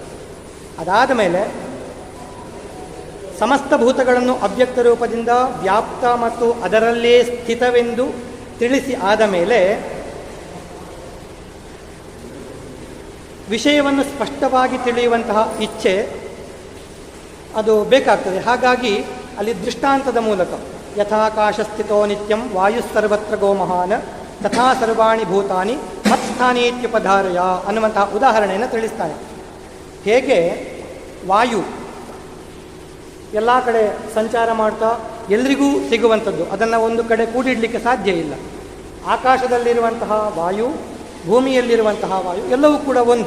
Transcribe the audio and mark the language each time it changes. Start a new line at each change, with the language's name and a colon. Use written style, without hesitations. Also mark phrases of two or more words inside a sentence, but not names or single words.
Kannada: ಅದಾದ ಮೇಲೆ ಸಮಸ್ತ ಭೂತಗಳನ್ನು ಅವ್ಯಕ್ತ ರೂಪದಿಂದ ವ್ಯಾಪ್ತ ಮತ್ತು ಅದರಲ್ಲೇ ಸ್ಥಿತವೆಂದು ತಿಳಿಸಿ ಆದ ಮೇಲೆ ವಿಷಯವನ್ನು ಸ್ಪಷ್ಟವಾಗಿ ತಿಳಿಯುವಂತಹ ಇಚ್ಛೆ ಅದು ಬೇಕಾಗ್ತದೆ. ಹಾಗಾಗಿ ಅಲ್ಲಿ ದೃಷ್ಟಾಂತದ ಮೂಲಕ
Sanskrit: ಯಥಾಕಾಶಸ್ಥಿತೋ ನಿತ್ಯಂ ವಾಯುಸ್ಸರ್ವತ್ರ ಗೋಮಹಾನ್ ತಥಾ ಸರ್ವಾಣಿ ಭೂತಾನಿ ಮತ್ಸ್ಥಾನೀತ್ಯುಪಧಾರಯ
Kannada: ಅನ್ನುವಂತಹ ಉದಾಹರಣೆಯನ್ನು ತಿಳಿಸ್ತಾನೆ. ಹೇಗೆ ವಾಯು ಎಲ್ಲ ಕಡೆ ಸಂಚಾರ ಮಾಡ್ತಾ ಎಲ್ರಿಗೂ ಸಿಗುವಂಥದ್ದು, ಅದನ್ನು ಒಂದು ಕಡೆ ಕೂಡಿಡಲಿಕ್ಕೆ ಸಾಧ್ಯ ಇಲ್ಲ. ಆಕಾಶದಲ್ಲಿರುವಂತಹ ವಾಯು, ಭೂಮಿಯಲ್ಲಿರುವಂತಹ ವಾಯು ಎಲ್ಲವೂ ಕೂಡ ಒಂದೇ.